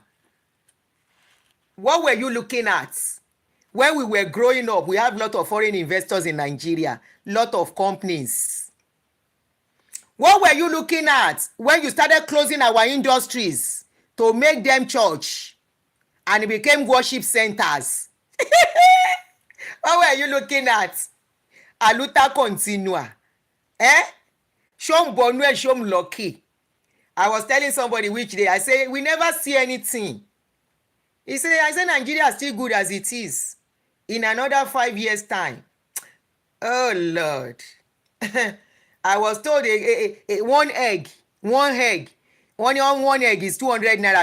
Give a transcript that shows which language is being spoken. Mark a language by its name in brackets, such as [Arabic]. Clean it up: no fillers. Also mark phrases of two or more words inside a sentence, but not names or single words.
[English] What were you looking at? When we were growing up, we have a lot of foreign investors in Nigeria, lot of companies. What were you looking at when you started closing our industries to make them church and it became worship centers? What were you looking at? [Portuguese] Aluta continua. [English] Shom Bonwe, Shom Lucky. I was telling somebody which day, I say, we never see anything. I said, Nigeria is still good as it is. In another 5 years' time. Oh, Lord. I was told one egg, one egg is 200 naira.